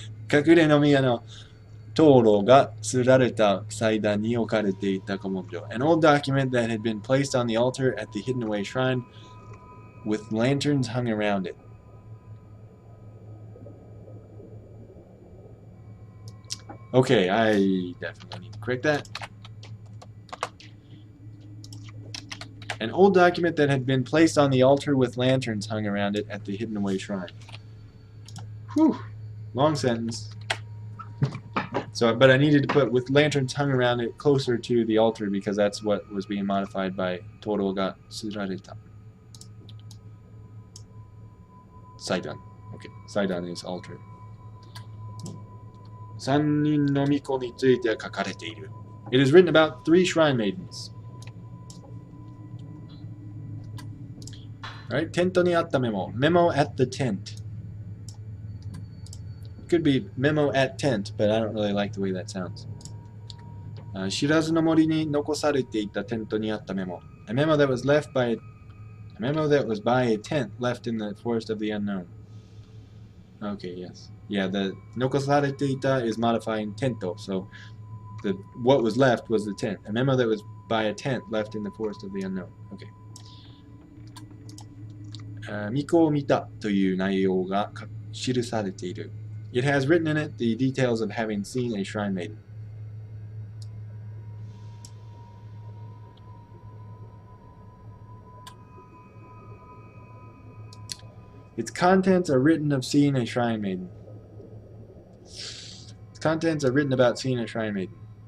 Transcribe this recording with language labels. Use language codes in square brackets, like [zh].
[ja] 隠れの宮の灯籠が吊られた祭壇に置かれていた古文書. [en] An old document that had been placed on the altar at the hidden away shrine with lanterns hung around it. Okay, I definitely need to correct that. An old document that had been placed on the altar with lanterns hung around it at the hidden away shrine. Whew, long sentence. So, but I needed to put with lanterns hung around it closer to the altar because that's what was being modified by Toro ga tsurareta. Saidan. Okay, Saidan is altar. [ja] 三人の巫女について書かれている. [en] It is written about 3 shrine maidens. Alright, [ja] テントにあったメモ. [en] Memo at the tent. Could be memo at tent, but I don't really like the way that sounds. [ja] 知らずの森に残されていたテントにあったメモ. [en] A memo that was by a tent left in the forest of the unknown. Okay, yes. Yeah, the 残されていた is modifying tento, so what was left was the tent. A memo that was by a tent left in the forest of the unknown. Okay. [ja] 巫女を見たという内容が記されている. [en] It has written in it the details of having seen a shrine maiden. Its contents are written of seeing a shrine maiden. Its contents are written about seeing a shrine maiden.